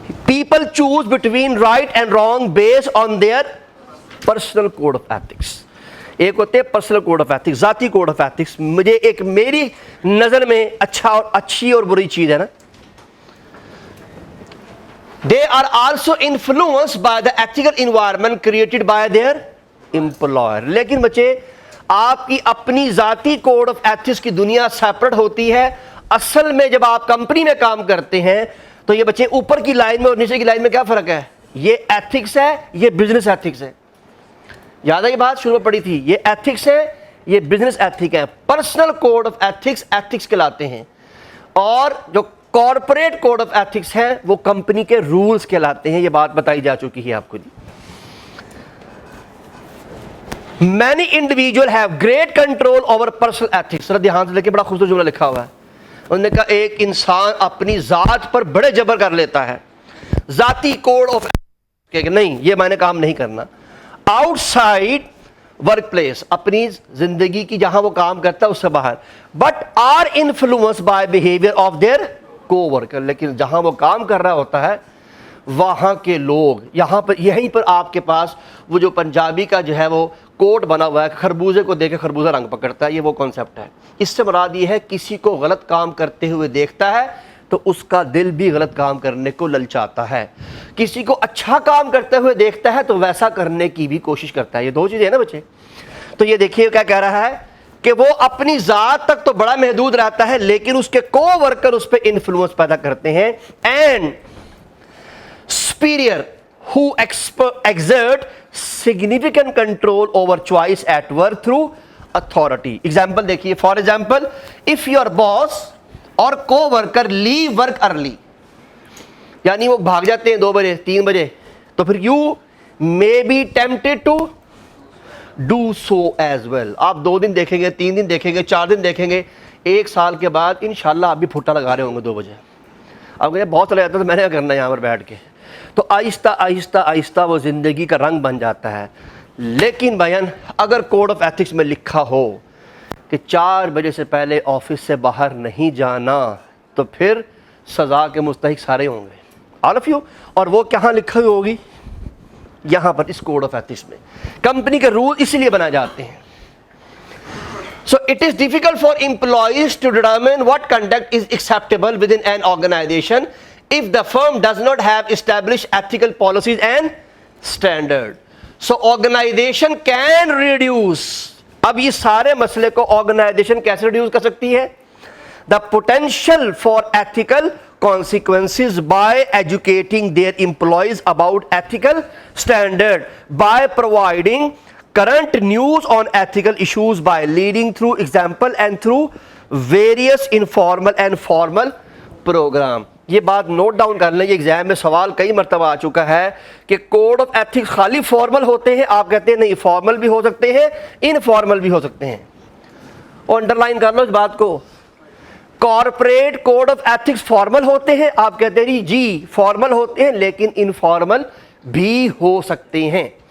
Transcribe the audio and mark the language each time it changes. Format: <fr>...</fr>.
<en>People choose between right and wrong based on their personal code of ethics.</en> <ur>ایک ہوتے ہیں personal code of ethics, ذاتی code of ethics. مجھے ایک میری نظر میں اچھی اور بری چیز ہے نا.</ur> <en>They are also influenced by the ethical environment created by their employer.</en> <ur>لیکن بچے آپ کی اپنی ذاتی کوڈ آف ایتھکس کی دنیا سیپریٹ ہوتی ہے. اصل میں جب آپ کمپنی میں کام کرتے ہیں تو یہ بچے اوپر کی لائن میں اور نیچے کی لائن میں کیا فرق ہے؟ یہ ایتھکس ہے، یہ بزنس ایتھکس ہے. یاد ہے یہ بات شروع میں پڑی تھی، یہ ایتھکس ہے، یہ بزنس ایتھک ہے. Personal code of ethics ethics کہلاتے ہیں، اور جو کارپوریٹ کوڈ آف ایتھکس ہے وہ کمپنی کے رولز کہلاتے ہیں. یہ بات بتائی جا چکی ہے آپ کو.</ur> <en>Many individuals have great control over personal ethics.</en> <ur>ذرا دھیان سے دیکھیں، بڑا خوبصورت جملہ لکھا ہوا ہے. انہوں نے کہا ایک انسان اپنی ذات پر بڑے جبر کر لیتا ہے، ذاتی کوڈ آف کہ نہیں یہ میں نے کام نہیں کرنا. آؤٹ سائڈ ورک پلیس، اپنی زندگی کی جہاں وہ کام کرتا ہے اس سے باہر.</ur> <en>But are influence by behaviour of their co-worker.</en> <ur>لیکن جہاں وہ کام کر رہا ہوتا ہے وہاں کے لوگ، یہاں پر یہیں پر آپ کے پاس وہ جو پنجابی کا جو ہے وہ کوٹ بنا ہوا ہے، خربوزے کو دیکھ کے خربوزہ رنگ پکڑتا ہے، یہ وہ کانسیپٹ ہے. اس سے مراد یہ ہے کسی کو غلط کام کرتے ہوئے دیکھتا ہے تو اس کا دل بھی غلط کام کرنے کو للچاتا ہے. کسی کو اچھا کام کرتے ہوئے دیکھتا ہے تو ویسا کرنے کی بھی کوشش کرتا ہے. یہ دو چیزیں ہیں نا بچے. تو یہ دیکھیے کیا کہہ رہا ہے کہ وہ اپنی ذات تک تو بڑا محدود رہتا ہے لیکن اس کے کو ورکر اس پہ انفلوئنس پیدا کرتے ہیں.</ur> <en>And superior who exert significant control over choice at work through authority. example</en> <ur>دیکھیے,</ur> <en>for example if your boss اور co-worker leave work early,</en> <ur>یعنی وہ بھاگ جاتے ہیں 2 بجے 3 بجے, تو پھر</ur> <en>you may be tempted to do so as well.</en> <ur>آپ 2 دن دیکھیں گے, 3 دن دیکھیں گے, 4 دن دیکھیں گے, 1 سال کے بعد انشاءاللہ آپ بھی پھوٹا لگا رہے ہوں گے 2 بجے. آپ کہیں بہت چلا جاتا ہے تو میں نے کیا کرنا ہے یہاں پر بیٹھ کے. تو آہستہ آہستہ آہستہ وہ زندگی کا رنگ بن جاتا ہے. لیکن بھائیان اگر کوڈ آف ایتھکس میں لکھا ہو کہ 4 بجے سے پہلے آفس سے باہر نہیں جانا, تو پھر سزا کے مستحق سارے ہوں گے.</ur> <en>All of you.</en> <ur>اور وہ کہاں لکھی ہوگی؟ یہاں پر اس کوڈ آف ایتھکس میں. کمپنی کے رول اس لیے بنائے جاتے ہیں.</ur> <en>So it is difficult for employees to determine what conduct is acceptable within an organization if the firm does not have established ethical policies and standard. So organization can reduce.</en> <ur>اب یہ سارے مسئلے کو organization کیسے reduce کر سکتی ہے؟</ur> <en>The potential for ethical consequences by educating their employees about ethical standard, by providing current news on ethical issues, by leading through example and through various informal and formal program.</en> <ur>یہ بات note down کر لیں, یہ exam میں سوال کئی مرتبہ آ چکا ہے کہ کوڈ آف ایتھکس خالی فارمل ہوتے ہیں. آپ کہتے ہیں نہیں, فارمل بھی ہو سکتے ہیں, انفارمل بھی ہو سکتے ہیں. اور انڈر لائن کر لو اس بات کو. Corporate code of ethics formal ہوتے ہیں, آپ کہتے ہیں جی فارمل ہوتے ہیں, لیکن انفارمل بھی ہو سکتے ہیں.</ur>